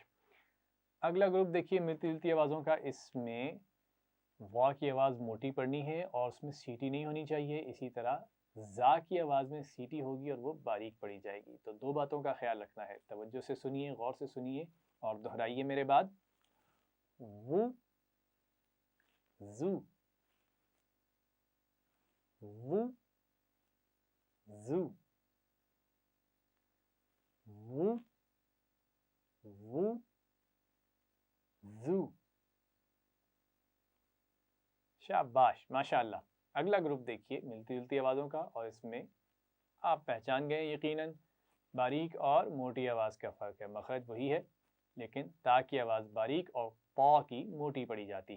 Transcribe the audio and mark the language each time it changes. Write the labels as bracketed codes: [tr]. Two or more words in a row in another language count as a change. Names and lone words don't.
[ur] اگلا گروپ دیکھیے ملتی جلتی آوازوں کا. اس میں وا کی آواز موٹی پڑنی ہے اور اس میں سیٹی نہیں ہونی چاہیے. اسی طرح زا کی آواز میں سیٹی ہوگی اور وہ باریک پڑی جائے گی. تو دو باتوں کا خیال رکھنا ہے. توجہ سے سنیے، غور سے سنیے اور دہرائیے میرے بعد. [ar] وو. زو. وو. زو. وو. وو. زو. [ur] شاباش. ماشاءاللہ. اگلا گروپ دیکھیے ملتی جلتی آوازوں کا، اور اس میں آپ پہچان گئے یقیناً باریک اور موٹی آواز کا فرق ہے. مخرج وہی ہے لیکن تا کی آواز باریک اور پا کی موٹی پڑی جاتی ہے.